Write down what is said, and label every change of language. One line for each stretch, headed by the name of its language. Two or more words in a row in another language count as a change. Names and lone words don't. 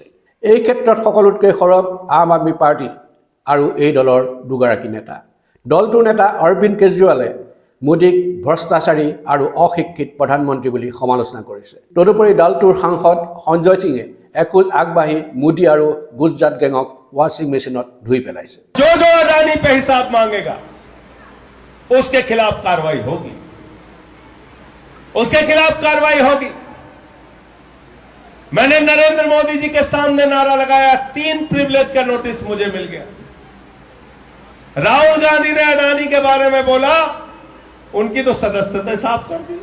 Assamese: এই ক্ষেত্ৰত সকলোতকৈ সৰব আম আদমি পাৰ্টি আৰু এই দলৰ দুগৰাকী নেতা। দলটোৰ নেতা অৰবিন্দ কেজৰিৱালে মোদীক ভ্ৰষ্টাচাৰী আৰু অশিক্ষিত প্ৰধানমন্ত্ৰী বুলি সমালোচনা কৰিছে। তদুপৰি দলটোৰ সাংসদ সঞ্জয় সিঙে এখোজ আগবাঢ়ি মোদী আৰু গুজৰাট গেঙক
English: washing machineত
Assamese: ধুই পেলাইছে।
Hindi: जो अदानी पे हिसाब मांगेगा उसके खिलाफ कार्रवाई होगी, उसके खिलाफ कार्रवाई होगी। मैंने नरेंद्र मोदी जी के सामने नारा लगाया, 3 प्रिविलेज का नोटिस मुझे मिल गया। राहुल गांधी ने अडानी के बारे में बोला, उनकी तो सदस्यता साफ कर दी।